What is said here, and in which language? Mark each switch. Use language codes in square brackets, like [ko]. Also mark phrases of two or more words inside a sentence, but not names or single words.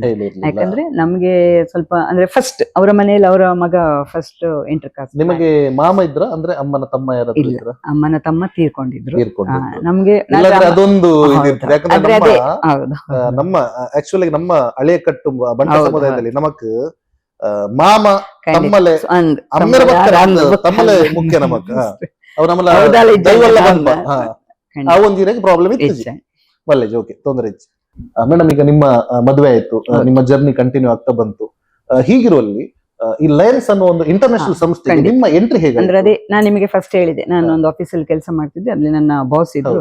[kn] ಯಾಕಂದ್ರೆ ನಮ್ಗೆ ಸ್ವಲ್ಪ ಅಂದ್ರೆ ಫಸ್ಟ್ ಅವರ ಮನೆಯಲ್ಲಿ ಅವರ ಮಗ ಫಸ್ಟ್ [en] inter caste. [kn] ನಿಮಗೆ ಮಾಮ ಇದ್ರ ಅಂದ್ರೆ ಅಮ್ಮನ ತಮ್ಮ ಯಾರಾದ್ರೂ ಇದ್ರ? ಅಮ್ಮನ ತಮ್ಮ ತೀರ್ಕೊಂಡಿದ್ರು. ನಮ್ಗೆ ಅದೊಂದು ನಮ್ಮ ಆಕ್ಚುಲಿ ನಮ್ಮ ಹಳೆಯ ಕಟ್ಟುಂಬ ಬಂಟ ಸಮುದಾಯದಲ್ಲಿ [tcy] ನಮಕ್ ಮಾಮ ತಮ್ಮಲೆ ತಮ್ಮಲೆ ಮುಖ್ಯ ನಮಕ್ [kn] ಅವ್ರು ನಮ್ಮಲ್ಲ ಆ ಒಂದಿನ ಪ್ರಾಬ್ಲಮ್ ಇತ್ತು. ಒಳ್ಳೆದು, ಓಕೆ, ತೊಂದರೆ ಇತ್ತು. ಮೇಡಮ್, ಈಗ ನಿಮ್ಮ ಮದುವೆ ಆಯ್ತು, ನಿಮ್ಮ [en] journey continue [kn] ಆಗ್ತಾ ಬಂತು. ಹೀಗಿರುವಲ್ಲಿ ಈ ಲಯನ್ಸ್ ಅನ್ನೋ ಒಂದು ಇಂಟರ್ನ್ಯಾಷನಲ್ ಸಂಸ್ಥೆ ನಿಮ್ಮ ಎಂಟ್ರಿ ಹೇಗೆ? ಅಂದ್ರೆ ಅದೇ ನಾನು ನಿಮಗೆ ಫಸ್ಟ್ ಹೇಳಿದೆ, ನಾನು ಒಂದು ಆಫೀಸಲ್ಲಿ ಕೆಲಸ ಮಾಡ್ತಿದ್ದೆ, ಅಲ್ಲಿ ನನ್ನ ಬಾಸ್ ಇದ್ರು.